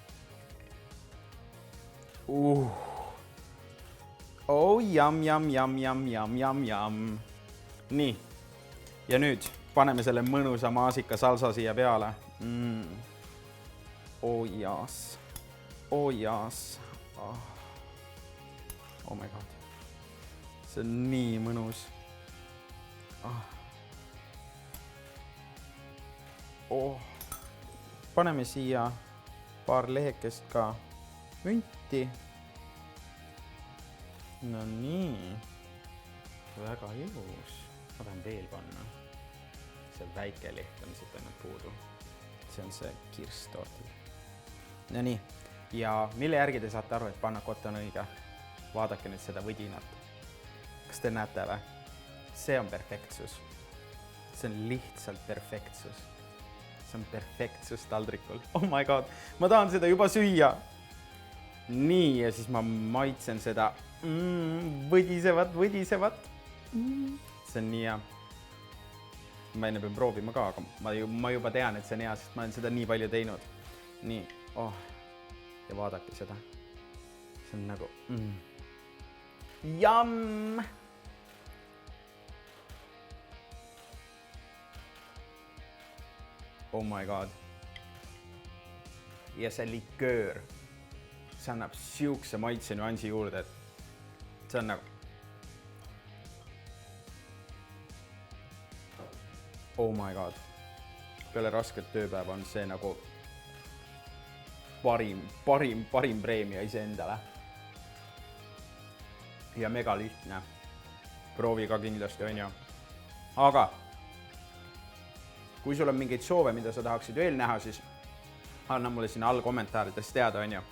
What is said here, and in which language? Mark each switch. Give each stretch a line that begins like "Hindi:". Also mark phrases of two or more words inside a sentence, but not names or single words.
English: Oh, jam.
Estonian: Nii, ja nüüd paneme selle mõnusa maasika salsa siia peale. Oh jaas.
English: Oh my god.
Estonian: See on nii mõnus. Paneme siia paar lehekest ka münti. No nii. Väga ilus. Ma tahan veel panna. See väike leht on siit ainult puudu. See on see kirsttortil. No nii. Ja mille järgi te saate aru, et pannakott on õige? Vaadake nüüd seda võdinat. Kas te näete või? See on perfektsus. See on lihtsalt perfektsus. See on perfektsus taldrikul.
English: Oh my god,
Estonian: ma tahan seda juba süüa. Nii, ja siis ma maitsen seda võdisevat. See on nii hea. Ma enne pean proovima ka, aga ma juba tean, et see on hea, sest ma olen seda nii palju teinud. Nii, ja vaadake seda. See on nagu Jam!
English: Oh my god.
Estonian: Ja see liköör. See annab siukse maitse nüansi juurde, et see on nagu
English: oh my god.
Estonian: Peale rasket tööpäeva on see nagu parim preemia iseendale. Ja mega lihtne. Proovi ka kindlasti, on ju. Aga kui sul on mingeid soove, mida sa tahaksid veel näha, siis anna mulle siin all kommentaarides teada, on ju.